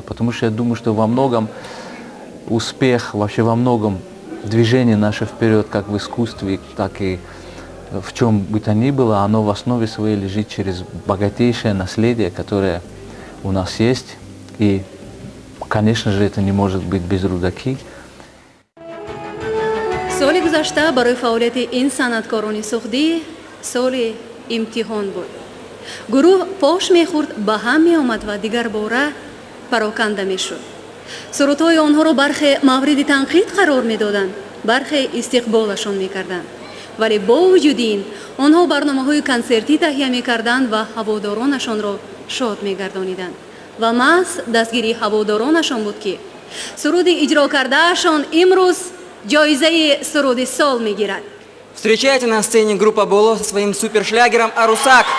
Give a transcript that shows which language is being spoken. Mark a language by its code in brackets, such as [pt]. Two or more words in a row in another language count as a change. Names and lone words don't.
[ru] Потому что я думаю, что во многом успех, вообще во многом движение наше вперед, как в искусстве, так и в чем бы то ни было, оно в основе своей лежит через богатейшее наследие, которое у нас есть. И, конечно же, это не может быть без Рудаки. [tg] соли гузашта барои фаъолияти ин санъаткорони сухдӣ соли имтиҳон буд. гурӯҳ пош мехӯрд ба ҳам меомад ва дигар бора пароканда мешуд. сурудҳои онҳоро бархе мавриди танқид қарор медоданд, бархе истиқболашон мекарданд. вале бо вуҷуди ин онҳо барномаҳои консертӣ таҳия мекарданд ва ҳаводоронашонро шод мегардониданд. ва маҳз дастгирии ҳаводоронашон буд ки суруди иҷро кардаашон имрӯз ҷоизаи суруди сол мегирад. [ru] Встречайте на сцене группа Боло со своим супершлягером «Арусак».